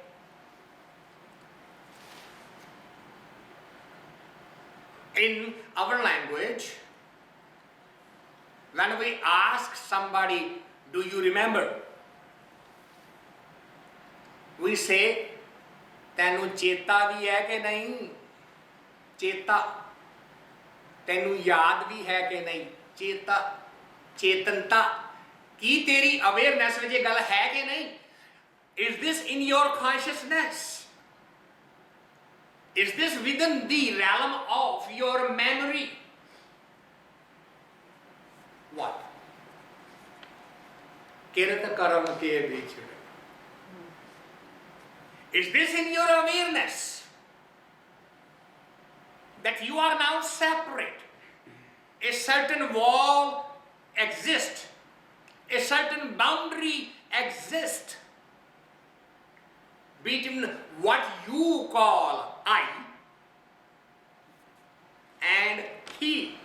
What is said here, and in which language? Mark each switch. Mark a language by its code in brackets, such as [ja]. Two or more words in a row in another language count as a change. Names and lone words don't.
[en] In our language, when we ask somebody, do you remember? We say, [pa] ਤੈਨੂੰ ਚੇਤਾ ਵੀ ਹੈ ਕਿ ਨਹੀਂ? ਚੇਤਾ ਤੈਨੂੰ ਯਾਦ ਵੀ ਹੈ ਕਿ ਨਹੀਂ? ਚੇਤਾ ਚੇਤਨਤਾ ਕੀ ਤੇਰੀ ਅਵੇਅਰਨੈਸ ਵਿੱਚ ਇਹ ਗੱਲ ਹੈ ਕਿ ਨਹੀਂ? [en] Is this in your consciousness? Is this within the realm of your memory? What? [pa] ਕਿਰਤ ਕਰਮ ਕੇ ਵਿੱਚ. [en] Is this in your awareness that you are now separate? A certain wall exists, a certain boundary exists between what you call I and he.